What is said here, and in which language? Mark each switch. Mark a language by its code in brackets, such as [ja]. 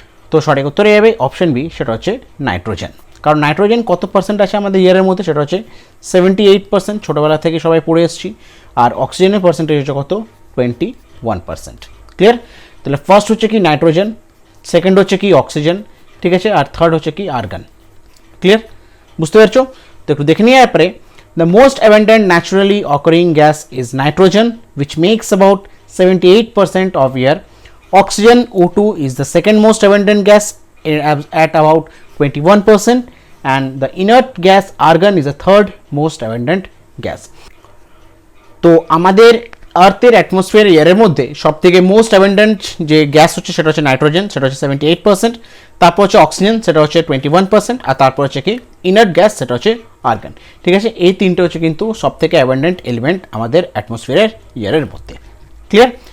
[bn] তো সঠিক উত্তরে যাবে অপশন বি, সেটা হচ্ছে নাইট্রোজেন। কারণ নাইট্রোজেন কত পার্সেন্ট আছে আমাদের ইয়ারের মধ্যে, সেটা হচ্ছে 78%, ছোটোবেলা থেকে সবাই পড়ে এসেছি। আর অক্সিজেনের পার্সেন্টেজ হচ্ছে কত? 21%। ক্লিয়ার? তাহলে ফার্স্ট হচ্ছে কি নাইট্রোজেন, সেকেন্ড হচ্ছে কি অক্সিজেন, ঠিক আছে, আর থার্ড হচ্ছে কি আর্গন। ক্লিয়ার? বুঝতে পারছো? তো একটু দেখে নিয়ে পরে, [en] the most abundant naturally occurring gas is nitrogen, which makes about 78% of air. Oxygen O2 is the second most abundant gas at about 21%, and the inert gas argon is the third most abundant gas. [bn] তো আমাদের আর্থের atmosphere এয়ারের মধ্যে সবথেকে most abundant যে gas হচ্ছে সেটা হচ্ছে nitrogen, সেটা হচ্ছে 78%, তারপর হচ্ছে অক্সিজেন, সেটা হচ্ছে 21%, আর তারপর হচ্ছে কি ইনার্ট গ্যাস, সেটা হচ্ছে আর্গন। ঠিক আছে, এই তিনটে হচ্ছে কিন্তু সবথেকে অ্যাবান্ডেন্ট এলিমেন্ট আমাদের অ্যাটমসফিয়ারের ইয়ারের মধ্যে। ক্লিয়ার?